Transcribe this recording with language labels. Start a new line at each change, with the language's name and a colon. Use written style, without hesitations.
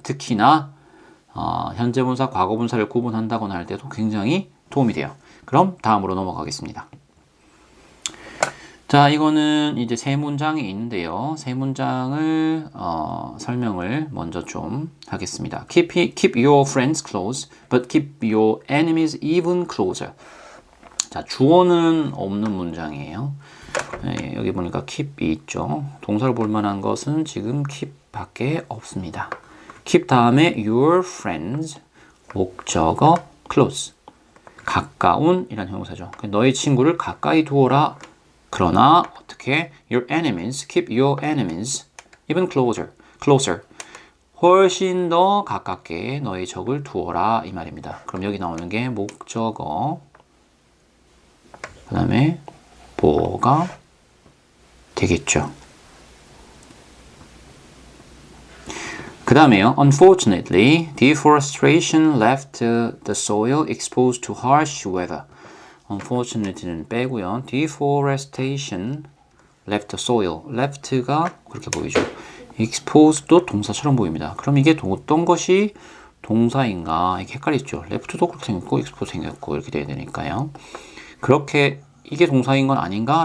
Korean: 특히나 현재분사, 과거분사를 구분한다거나 할 때도 굉장히 도움이 돼요. 그럼 다음으로 넘어가겠습니다. 자, 이거는 이제 세 문장이 있는데요. 세 문장을 설명을 먼저 좀 하겠습니다.
English: Keep your friends close, but keep your enemies even closer.
Korean: 자, 주어는 없는 문장이에요. 네, 여기 보니까 keep이 있죠. 동사를 볼 만한 것은 지금 keep 밖에 없습니다. keep 다음에 your friends, 목적어 close, 가까운 이란 형용사죠. 너의 친구를 가까이 두어라. 그러나 어떻게?
English: Your enemies, keep your enemies even closer.
Korean: 훨씬 더 가깝게 너의 적을 두어라 이 말입니다. 그럼 여기 나오는 게 목적어, 그 다음에 보어가 되겠죠. 그 다음에요.
English: Unfortunately, deforestation left the soil exposed to harsh weather.
Korean: Unfortunately는 빼고요.
English: Deforestation left the soil.
Korean: left가 그렇게 보이죠. exposed도 동사처럼 보입니다. 그럼 이게 어떤 것이 동사인가? 이게 헷갈리죠. left도 그렇게 생겼고 expose 생겼고 이렇게 돼야 되니까요. 그렇게 이게 동사인 건 아닌가?